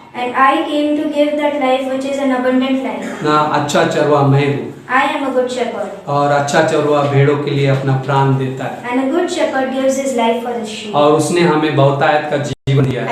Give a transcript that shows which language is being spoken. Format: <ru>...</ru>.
<en>And I came to give that life which is an abundant life.</en> <hi>ना अच्छा चरवा मैं हूँ,</hi> <en>I am a good shepherd,</en> <hi>और अच्छा चरवा भेड़ों के लिए अपना प्राण देता है,</hi> <en>and a good shepherd gives his life for his sheep.</en> <hi>और उसने हमें बहुतायत का जीवन दिया है।</hi>